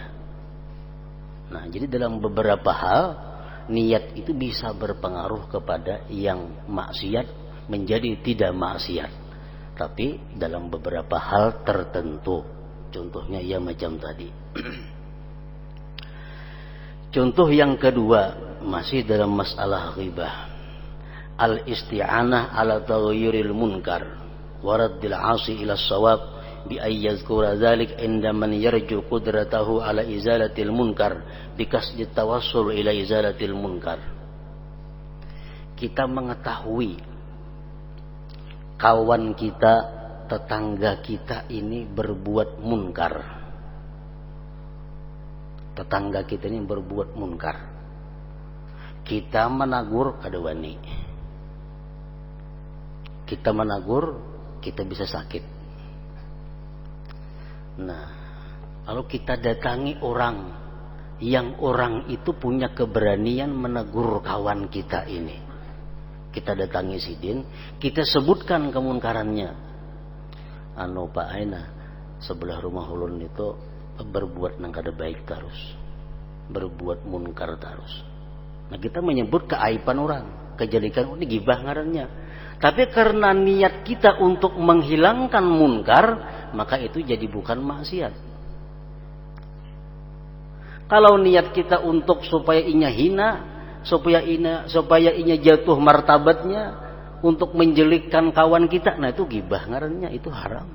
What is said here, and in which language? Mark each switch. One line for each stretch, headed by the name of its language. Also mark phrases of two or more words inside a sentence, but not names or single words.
Indonesian: Nah, jadi dalam beberapa hal niat itu bisa berpengaruh kepada yang maksiat menjadi tidak maksiat. Tapi dalam beberapa hal tertentu. Contohnya ya macam tadi. Contoh yang kedua masih dalam masalah ghibah.
Arabic: الاستعانة على تغيير المنكر ورد العاصي إلى الصواب بأن يذكر ذلك عند من يرجو قدرته على إزالة المنكر بقصد التوسل إلى إزالة المنكر.
Indonesian: Kita mengetahui kawan kita, tetangga kita ini berbuat munkar. Tetangga kita ini berbuat munkar.
Banjar: kita menagur kada wani.
Indonesian: Kita menagur, kita bisa sakit.
Banjar: Nah, kalau kita datangi orang yang orang itu punya keberanian menegur kawan kita ini, kita datangi sidin, kita sebutkan kemunkarannya. Anu Pak Aina, sebelah rumah ulun itu berbuat nang kada baik terus, berbuat munkar terus. Nah, kita menyebut keaiban orang, kejelekan ini gibah ngarannya.
Indonesian: Tapi karena niat kita untuk menghilangkan munkar, maka itu jadi bukan maksiat.
Banjar: Kalau niat kita untuk supaya inya hina, supaya inya jatuh martabatnya, untuk menjelikkan kawan kita, nah itu gibah ngarannya, itu haram.